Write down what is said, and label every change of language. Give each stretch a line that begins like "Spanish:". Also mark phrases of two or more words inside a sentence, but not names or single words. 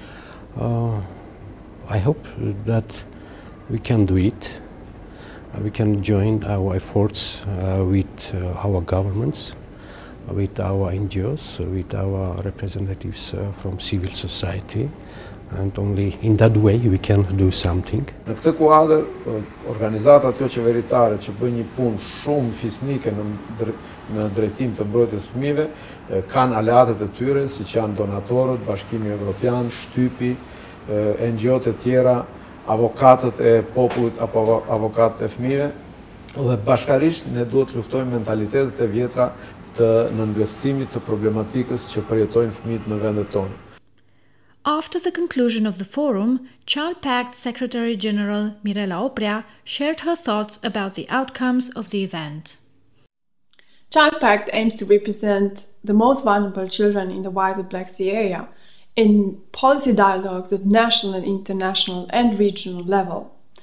English: I hope that we can do it. We can join our efforts with our governments, with our NGOs, with our representatives from civil society, and only in that way we can do something.
Albanian: Në këtë kuadër, organizatat jo qeveritare që bëjnë një punë shumë fisnike në drejtim të mbrojtjes fëmijëve kanë aleatët e tyre, siç janë donatorët, Bashkimi Evropian, Shtypi, NGO-t e tjera, avokatët e popullit apo avokatët e fëmijëve, dhe bashkarisht ne duhet të luftojmë mentalitetet e vjetra të nënvlerësimit të problematikës që përjetojnë fëmijët në vendet tona.
English: After the conclusion of the forum, ChildPact Secretary General Mirela Oprea shared her thoughts about the outcomes of the event. ChildPact aims to represent the most vulnerable children in the wider Black Sea area in policy dialogues at national and international and regional level.